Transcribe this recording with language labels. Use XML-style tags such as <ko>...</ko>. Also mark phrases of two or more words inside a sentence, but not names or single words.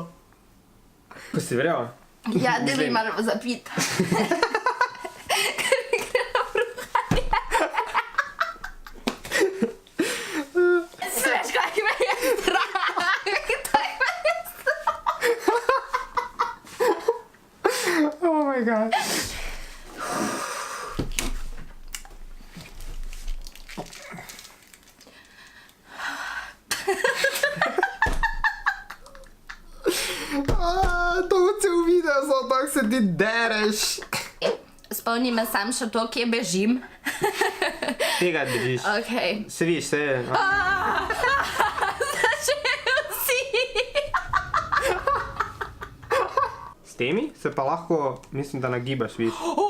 <sl>Ko si verjel? Ja, da bi malo zapit. Ker mi gre na bruhanje. Sveš, kaj me je strah. Kaj me je strah.</sl> <en>Oh my god.</en> <sl>To bo cel video, zato tako se ti dereš. Spomni me sam še to, kje bežim. Tega držiš. Ok. Se viš, se... Začel si. S temi se pa lahko, mislim, da nagibaš, viš.</sl>